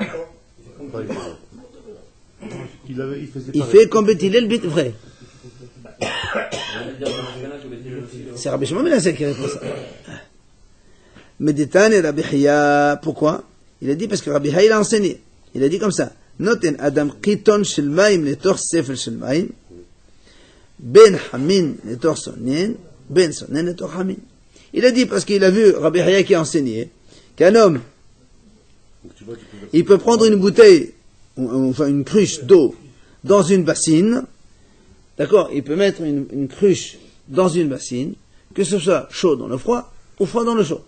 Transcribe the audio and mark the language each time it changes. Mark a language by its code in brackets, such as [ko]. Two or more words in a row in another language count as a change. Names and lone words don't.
[fr] Il fait comme Beth Hillel, vrai. C'est Rabbi Shimon ben Assia qui répond ça. Méditan et Rabbi Hiya, pourquoi? Il a dit parce que Rabbi Hiya il a enseigné. Il a dit comme ça. [he] נותן אדם קיתון של מים לתוך ספל של מים, בין חמין לתוך צונן, בין צונן לתוך חמין. [fr] Il a dit parce qu'il a vu Rabbi Hiya qui a enseigné qu'un homme, il peut prendre une bouteille, enfin une cruche d'eau dans une bassine, d'accord? Il peut mettre une cruche dans une bassine, que ce soit chaud dans le froid ou froid dans le chaud.